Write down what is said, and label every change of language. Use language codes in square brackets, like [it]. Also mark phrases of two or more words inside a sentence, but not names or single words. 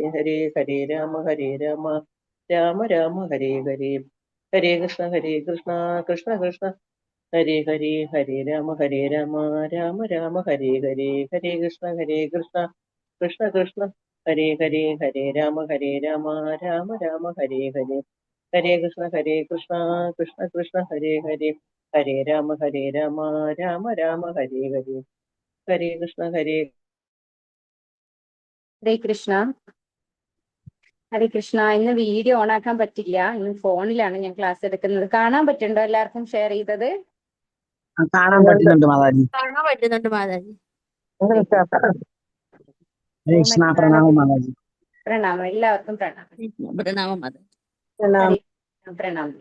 [sa] ഹരേ ഹരേ രാമ രാമ രാമ ഹരേ ഹരേ ഹരേ കൃഷ്ണ കൃഷ്ണ കൃഷ്ണ ഹരേ ഹരേ ഹരേ രാമ രാമ രാമ ഹരേ ഹരേ ഹരേ കൃഷ്ണ കൃഷ്ണ കൃഷ്ണ ഹരേ ഹരേ ഹരേ രാമ രാമ രാമ ഹരേ ഹരേ ഹരേ കൃഷ്ണ കൃഷ്ണ കൃഷ്ണ ഹരേ ഹരേ ഹരേ രാമ രാമ രാമ ഹരേ ഹരേ ഹരേ കൃഷ്ണ [ml] ഹരേ കൃഷ്ണ. ഹരേ കൃഷ്ണ. ഇന്ന് വീഡിയോ ഓൺ ആക്കാൻ പറ്റില്ല, ഇന്ന് ഫോണിലാണ് ഞാൻ ക്ലാസ് എടുക്കുന്നത്. കാണാൻ പറ്റുന്നുണ്ടോ എല്ലാവർക്കും ഷെയർ ചെയ്തത്? കാണാൻ പറ്റുന്നുണ്ട് മാതാജി. കൃഷ്ണ പ്രണാമം മാതാജി. പ്രണാമം, എല്ലാവർക്കും പ്രണാമം. പ്രണാമം.